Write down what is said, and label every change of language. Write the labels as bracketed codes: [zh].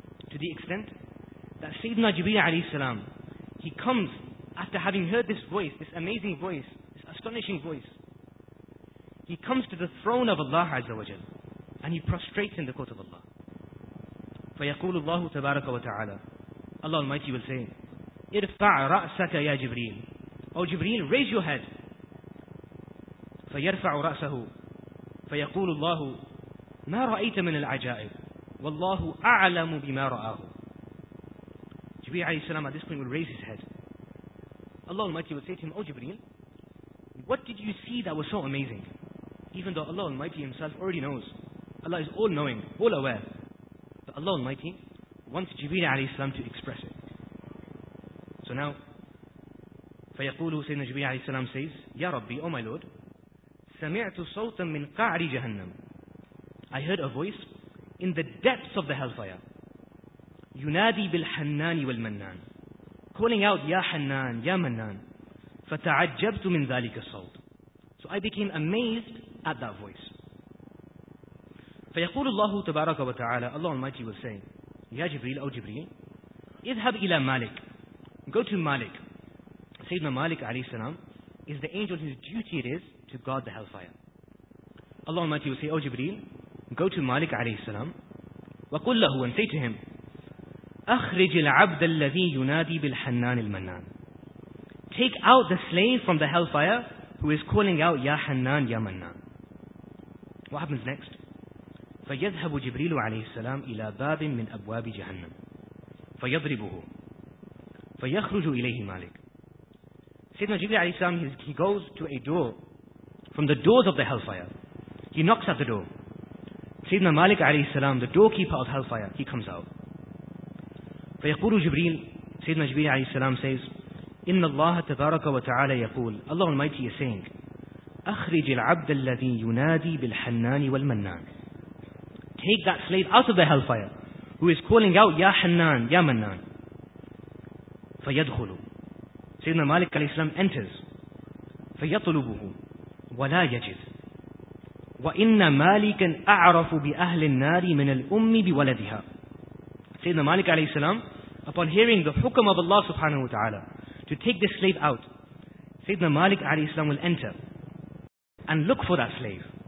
[en] To the extent that Sayyiduna Jibreel alayhi salam, he comes after having heard this voice, this amazing voice, this astonishing voice. He comes to the throne of Allah Azza wa Jal and he prostrates in the court of Allah. [ar] فَيَقُولُ اللَّهُ تَبَارَكَ وَتَعَالَى. [en] Allah Almighty will say, [ar] اِرْفَعْ رَأْسَكَ يَا جِبْرِيل. [en] O Jibreel, raise your head. [ar] فَيَرْفَعُ رَأْسَهُ. فَيَقُولُ اللَّهُ مَا رَأَيْتَ مِنَ الْعَجَائِبِ وَاللَّهُ أَعْلَمُ بِمَا رَأَهُ. [en] Jibreel alayhi salam at this point will raise his head. Allah Almighty will say to him, O Jibreel, what did you see that was so amazing? Even though Allah Almighty Himself already knows. Allah is all-knowing, all-aware. But Allah Almighty wants Jibreel alayhi salam to express it. So now, [ar] فَيَقُولُ سَيْدْنَا جِبْرِيلَ عَلَيْهِ السَّلَامُ says, Ya Rabbi, [en] O my Lord, [ar] سَمِعْتُ صَوْتًا مِنْ قَعْرِ جَهَنَّمْ. [en] I heard a voice in the depths of the hellfire. [ar] يُنَادِي بِالْحَنَّانِ وَالْمَنَّانِ. [en] Calling out, Ya Hannan, Ya Mannan. [ar] فَتَعَجَّبْتُ مِنْ ذَلِكَ الصَّوْتِ. [en] So I became amazed at that voice. [ar] فَيَقُولُ اللَّهُ تَبَارَكَ وَتَعَالَى. [en] Allah Almighty will say, Ya Jibreel, O Jibreel, [ar] اِذْهَبْ إِلَى مَالِكَ. [en] Go to Malik. Sayyidina Malik alayhi salam is the angel whose duty it is to guard the hellfire. Allah Almighty will say, O Jibreel, go to Malik alayhi salam. [ar] وَقُلْ لَهُ. [en] And say to him, [ar] أَخْرِجِ الْعَبْدَ الَّذِي يُنَادِي بِالْحَنَّانِ الْمَنَّانِ. [en] Take out the slave from the hellfire who is calling out, Ya Hannan, Ya Mannan. What happens next? [ar] فَيَذْهَبُ جِبْرِيلُ عَلَيْهِ السَّلَامُ إِلَى بَابٍ مِّنْ أَبْوَابِ جَهَنَّمْ فَيَضْرِبُهُ فَيَخْرُجُ إِلَيْهِ مَالِكِ. [en] Sayyidina Jibreel alayhi salam, he goes to a door from the doors of the hellfire. He knocks at the door. Sayyidina Malik alayhi salam, the doorkeeper of hellfire, he comes out. [ar] فَيَقُولُ جِبْرِيل. Sayyidina Jibreel alayhi salam says, إِنَّ اللَّهَ تَبَارَكَ وَتَعَالَى يَقُولُ. [en] Allah Almighty is saying, [ar] أَخْرِجِ الْعَبْدَ الَّذِي يُنَادِي بِالْحَنَّانِ وَالْمَنَّانِ. [en] take that slave out of the hellfire who is calling out, Ya Hannan, Ya Mannan. فَيَدْخُلُ Sayyidina Malik alayhi salam enters. [ar] فَيَطْلُبُهُ وَلَا يَجِدْ وَإِنَّ مَالِكًا أَعْرَفُ بِأَهْلِ النَّارِ مِنَ الْأُمِّ بِوَلَدِهَا [en] Sayyidina Malik alayhi salam, upon hearing the hukam of Allah subhanahu wa ta'ala to take this slave out, Sayyidina Malik alayhi salam will enter and look for that slave.